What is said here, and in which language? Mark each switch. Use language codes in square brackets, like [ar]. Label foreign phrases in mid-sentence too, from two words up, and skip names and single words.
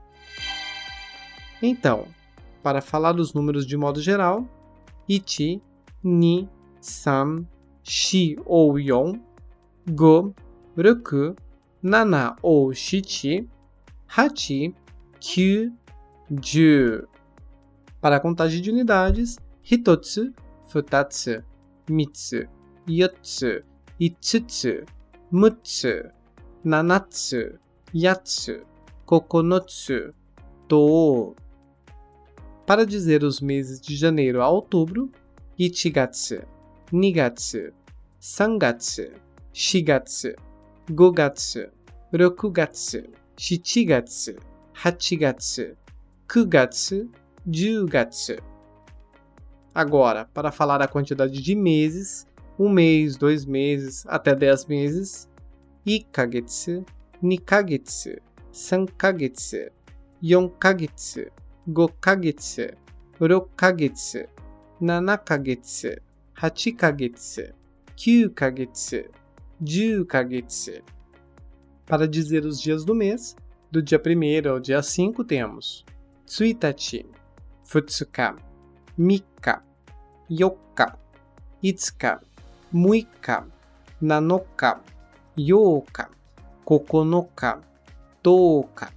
[pt] Então, para falar dos números de modo geral, [ja] 一、二, [pt] 3, 4 ou 4, 5, 6, 7 ou 7, 8, 9, 10. Para a contagem de unidades, [ja] ひとつ、ふたつ、みっつ, よっつ、いつつ、むっつ、ななつ、やっつ、ここのつ、とお. [pt] Para dizer os meses de janeiro a outubro, [ja] 一月、二月, 3 月、4月、5月、6月、7月、8月、9月、10月. [pt] Agora, para falar a quantidade de meses, 1 mês, 2 meses, até 10 meses, [ja] 1 ヶ月、2ヶ月、3ヶ月、4ヶ月、5ヶ月、6ヶ月、7ヶ月、8ヶ月、9ヶ月、10ヶ月. [pt] Para dizer os dias do mês, do dia 1º ao dia 5 temos [ja] 1 日、2日、3日、4日、5日、6日、7日、8日、9日、10日.